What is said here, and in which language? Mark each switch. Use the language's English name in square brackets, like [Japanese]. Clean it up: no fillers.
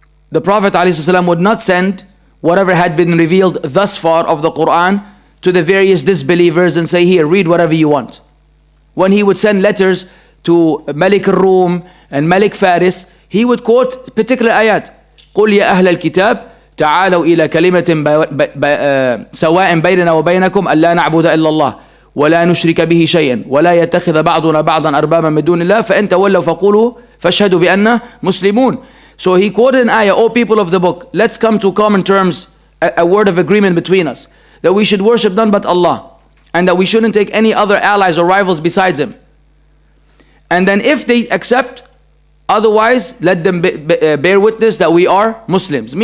[English] The Prophet ﷺ would not send whatever had been revealed thus far of the Quran to the various disbelievers and say, here, read whatever you want. When he would send letters to Malik al-Rum and Malik Faris, he would quote particular ayat. [Arabic] قُلْ يَا أَهْلَ الْكِتَابِ تعالوا إلى كلمة سواء بيننا وبينكم ألا نعبد إلا الله ولا نشرك به شيئا ولا يتخذ بعضنا بعضا أربابا من دون الله فإن تولوا فقولوا فاشهدوا بأننا مسلمون. [English] So he quoted an ayah, O people of the book, let's come to common terms, a word of agreement between us, that we should worship none but Allah, and that we shouldn't take any other allies or rivals besides Him. And then if they accept, otherwise let them bear witness that we are Muslims.